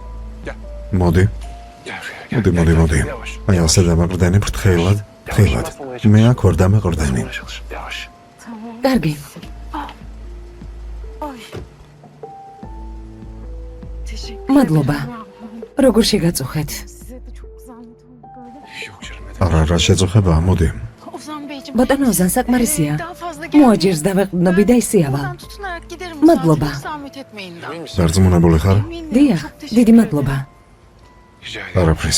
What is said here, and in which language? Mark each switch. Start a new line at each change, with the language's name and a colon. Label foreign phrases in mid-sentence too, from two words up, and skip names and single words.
Georgian: მოდი,
Turkish: gel Rüya gel.
Georgian: მოდი, მოდი, მოდი. აი ასე დამეყრდენი ფრთხილად, ფრთხილად. მე აქ ვარ დამეყრდენი.
Turkish: Çalış. Yavaş.
Georgian: კარგი. მადლობა. როგორ შეგაწუხეთ?
Turkish: Yok canım neden?
Georgian: არა, რა შეწუხება, მოდი. ბატონო ოზან საკმარისია. მოაჯერს დავეყრდნობი და ისიავა. Madloba. დარწმუნებული ხარ? დიახ, დიდი მადლობა.
Turkish: Rica ederim.
Georgian: არაფრის.